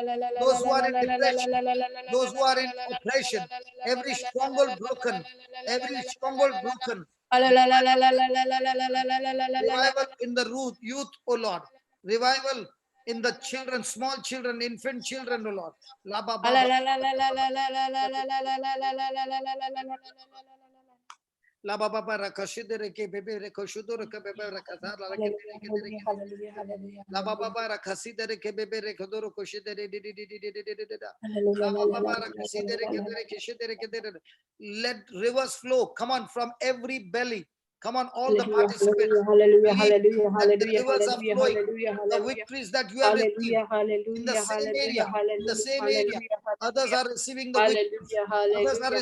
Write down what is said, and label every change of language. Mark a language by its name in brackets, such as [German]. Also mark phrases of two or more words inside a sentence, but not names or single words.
[English] Those who are in depression, those who are in oppression, every stronghold broken, every stronghold broken. Revival in the youth, oh Lord. Revival in the children, small children, infant children, oh Lord. La ba ba ba. La ba ba ba ra kashidere ke bebe re koshudore ke bebe re kazar la ke dere ke dere ke. La ba ba ba ra kasidere ke bebe re kodoro koshidere di di di di di di di di di da. La ba ba ba ra kasidere ke dere ke shidere ke dere. Let rivers flow. Come on, from every belly. Come on, all the participants. Hallelujah, Believe hallelujah, that the hallelujah, rivers are hallelujah, flowing. hallelujah, The hallelujah. victories that you have received Hallelujah, in the hallelujah, same hallelujah, area, in the hallelujah, same area. hallelujah, Others hallelujah. are receiving the victories. Hallelujah, Others are